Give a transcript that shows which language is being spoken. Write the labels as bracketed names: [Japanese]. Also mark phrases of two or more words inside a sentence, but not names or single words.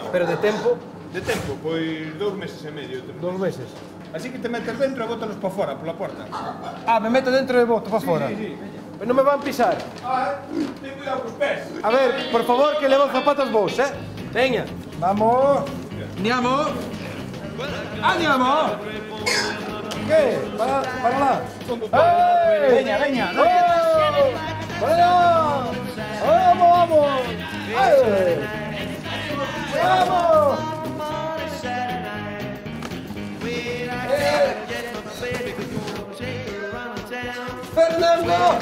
[Galician] Pero de tempo, De tempo, pois 2 meses e medio. 2 meses. Así que te metes dentro e bótalos para fora, pola porta. Ah, me meto dentro e boto para fora. [Spanish] Sí, veña. [Galician] Pero non me van pisar. Ten cuidado cos pés. A ver, por favor, que levo zapatos vos, Veña. [Spanish] Vamos. [Italian] Andiamo. Andiamo. [Spanish] ¿Qué? [Galician] Para lá. ¡Ey! Veña. [Spanish] ¡Oh! ¡Para allá! ¡Vamos! ¡Ey! ¡Vamos! ¡Fernando!